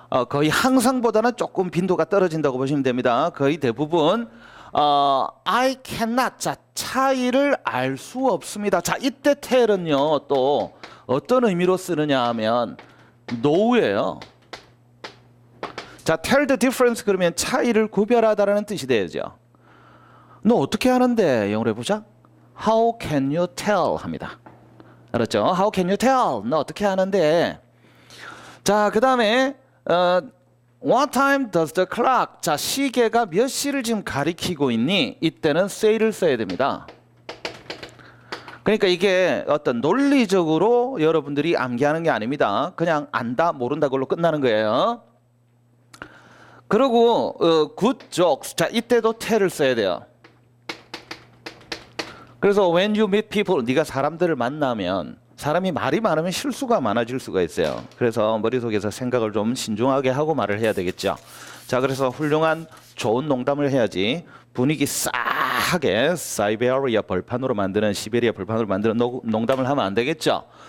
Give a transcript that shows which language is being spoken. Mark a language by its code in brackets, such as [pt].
[ko] 거의 항상보다는 조금 빈도가 떨어진다고 보시면 됩니다. 거의 대부분 [en] I cannot. [ko] 자, 차이를 알 수 없습니다. 자, 이때 tell은요 또 어떤 의미로 쓰느냐 하면 no예요. 자, [en] tell the difference [ko] 그러면 차이를 구별하다라는 뜻이 되죠. 너 어떻게 하는데? 영어로 해보자. [en] How can you tell [ko] 합니다. 알았죠? [en] How can you tell? [ko] 너 어떻게 하는데? 자, 그 다음에 [en] What time does the clock? [ko] 자, 시계가 몇 시를 지금 가리키고 있니? 이때는 say를 써야 됩니다. 그러니까 이게 어떤 논리적으로 여러분들이 암기하는 게 아닙니다. 그냥 안다, 모른다 걸로 끝나는 거예요. 그리고 [en] good jokes. [ko] 자, 이때도 tell을 써야 돼요. 그래서 [en] when you meet people, [ko] 네가 사람들을 만나면 사람이 말이 많으면 실수가 많아질 수가 있어요. 그래서 머릿속에서 생각을 좀 신중하게 하고 말을 해야 되겠죠. 자, 그래서 훌륭한 좋은 농담을 해야지 분위기 싸하게 시베리아 벌판으로 만드는 농담을 하면 안 되겠죠.